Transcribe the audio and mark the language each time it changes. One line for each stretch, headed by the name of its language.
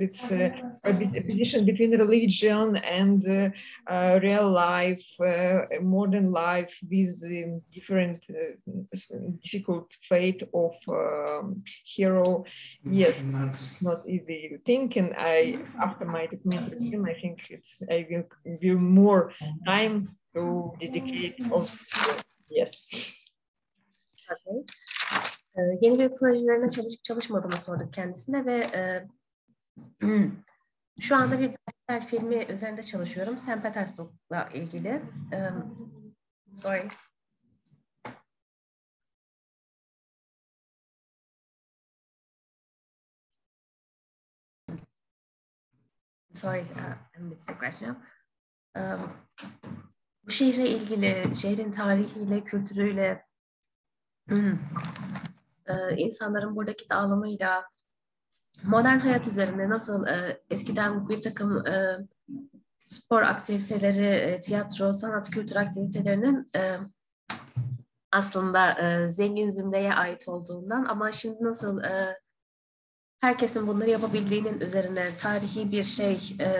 English: It's opposition between religion and real life, modern life with different difficult fate of hero. Yes, not easy thing. And after my documentary film, I think I will give more time to dedicate also. Yes. Okay.
Turkish: Yeni bir projelerine çalışıp çalışmadığını sorduk kendisine ve şu anda bir belgesel filmi üzerinde çalışıyorum. St. Petersburg'la ilgili.
English: Sorry. Sorry, I'm a bit sick right now.
Turkish: Bu şehre ilgili, şehrin tarihiyle, kültürüyle, insanların buradaki dağılımıyla, modern hayat üzerinde nasıl eskiden bir takım spor aktiviteleri, tiyatro, sanat, kültür aktivitelerinin aslında zengin zümreye ait olduğundan ama şimdi nasıl herkesin bunları yapabildiğinin üzerine tarihi bir şey,